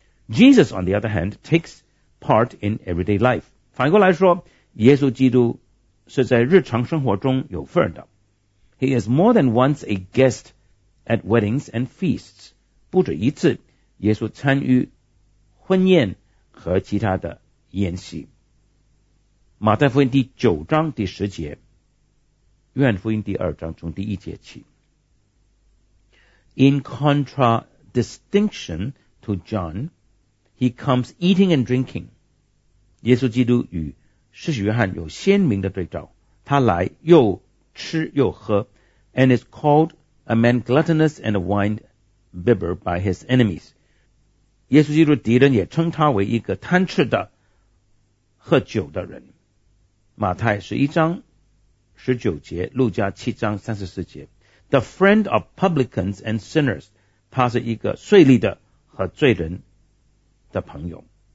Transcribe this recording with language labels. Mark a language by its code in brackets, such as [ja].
[en] Jesus on the other hand takes part in everyday life. [zh] 反过来说，耶稣基督是在日常生活中有份的。 [en] He is more than once a guest at weddings and feasts. [zh] 不止一次耶稣参与婚宴和其他的宴席。马太福音第九章第十节，约翰福音第二章从第一节起。 [en] In contradistinction to John, he comes eating and drinking. [zh] 耶稣基督与使徒约翰有鲜明的对照，他来又吃又喝。 [en] And is called a man gluttonous and a wine bibber by his enemies. [zh] 耶稣基督敌人也称他为一个贪吃的喝酒的人。马太十一章十九节，路加七章三十四节， [en] The friend of publicans and sinners. [zh] 他是一个税吏的和罪人的朋友。